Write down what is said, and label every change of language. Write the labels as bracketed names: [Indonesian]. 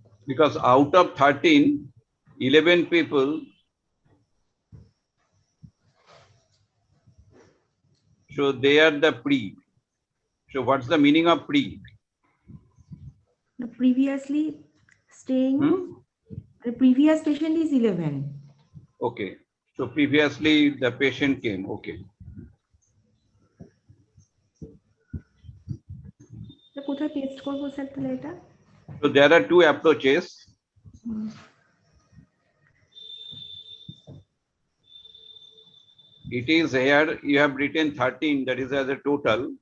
[English] Because out of 13, 11 people so they are the pre. So what's the meaning of pre? The previously staying, the previous patient is 11. Okay, so previously the patient came. Okay. [Bangla] So কোথায় paste করব sir তাহলে এটা? [English] So there are two approaches. It is here you have written 13, that is as a total.